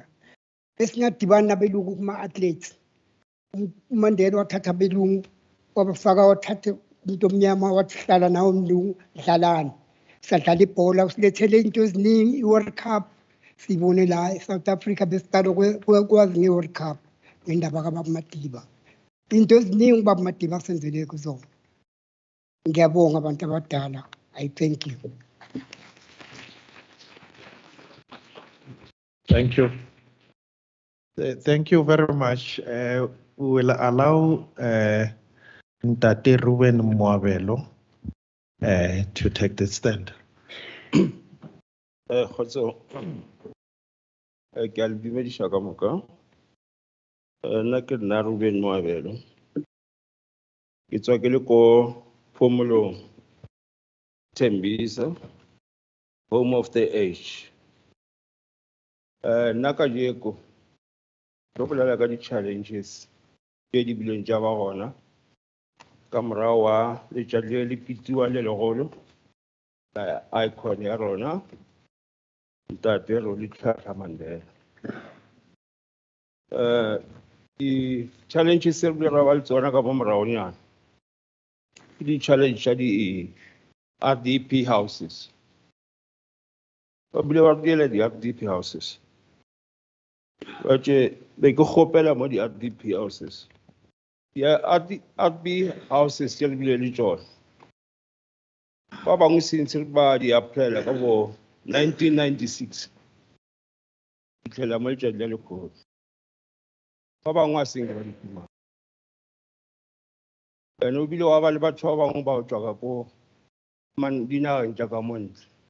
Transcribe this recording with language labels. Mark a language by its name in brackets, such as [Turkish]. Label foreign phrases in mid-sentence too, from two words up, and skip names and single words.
[Zulu] Besingadibani nabelungu kuma athletes. uMandela wathatha belungu wabafaka wathatha umuntu omnyama wathi hlala nawo umlungu dlalana sadlala ibhola usilethele into eziningi iWorld Cup sibone la eSouth Africa besiqala kwazi ngeWorld Cup ngendaba kaBaba Madiba into eziningi uBaba Madiba senzele kuzona. Ngiyabonga abantu abadala. [English] I thank you. Thank you. Thank you very much. We will allow Ntate Ruben Moabelo to take the stand. [Northern Sotho] Khotso ke a le dumedisha ka moka nna ke nna Ruben Moabelo ke tswa ke le ko Phomolong Tembisa [English] home of the age [Northern Sotho] nna ka jeko go bolela ka di challenges ke di bileng tja ba gona ka morao wa letšatši le pitiwa le legolo icon ya rona Ntate Rolihlahla Mandela. [English] The challenges [Northern Sotho] se re ba le tsona ka morao nyana [English] the challenge [Northern Sotho] tša di [English] RDP houses [Northern Sotho] ba bile ba diela di [English] RDP houses [Northern Sotho] ba tše be ke kgopela mo di [English] RDP houses [Northern Sotho] ya [English] RDP houses [Northern Sotho] tše re bile le tšona ba bangwe since ba di applyela ka bo 1996 fitlhela mo letšatši le lekgolo ba bangwe a seng ba di fumana ene o bile wa ba le batho ba bangwe ba tswa ka ko dinageng tša ka montle